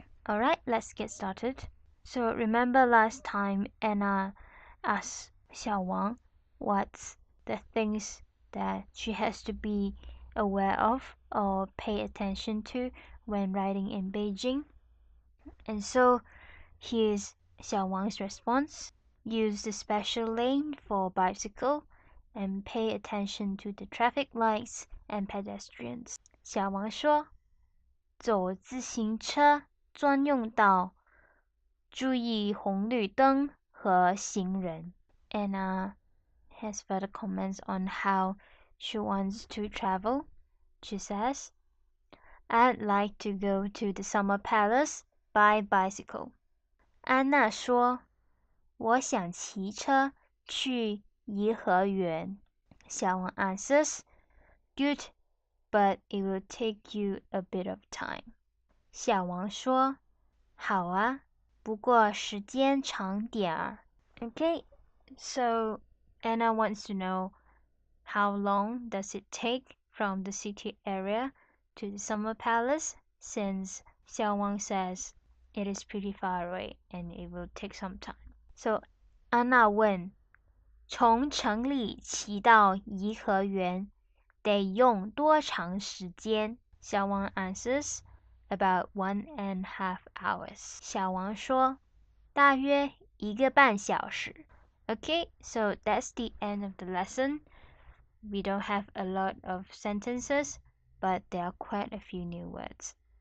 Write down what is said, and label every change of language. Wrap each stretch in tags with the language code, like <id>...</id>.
<en>Alright, let's get started. So remember last time Anna asked Xiao Wang what's the things that she has to be aware of or pay attention to when riding in Beijing. And so here's Xiao Wang's response. Use the special lane for bicycle and pay attention to the traffic lights and pedestrians.</en> <zh>小王说，走自行车专用道，注意红绿灯和行人。</zh> <en>Anna has further comments on how she wants to travel. She says, I'd like to go to the Summer Palace by bicycle.</en> <zh>安娜说，我想骑车去颐和园。</zh> <en>小王 answers, Good, but it will take you a bit of time.</en> <zh>小王说，好啊，不过时间长点儿。</zh> <en>Okay, so Anna wants to know how long does it take from the city area to the Summer Palace, since Xiao Wang says it is pretty far away and it will take some time.</en> <zh>So 安娜问，从城里骑到颐和园得用多长时间？</zh> <en>小王 answers, about 1.5 hours.</en> <zh>小王说，大约1个半小时。</zh> <en>Okay, so that's the end of the lesson. We don't have a lot of sentences, but there are quite a few new words.</en>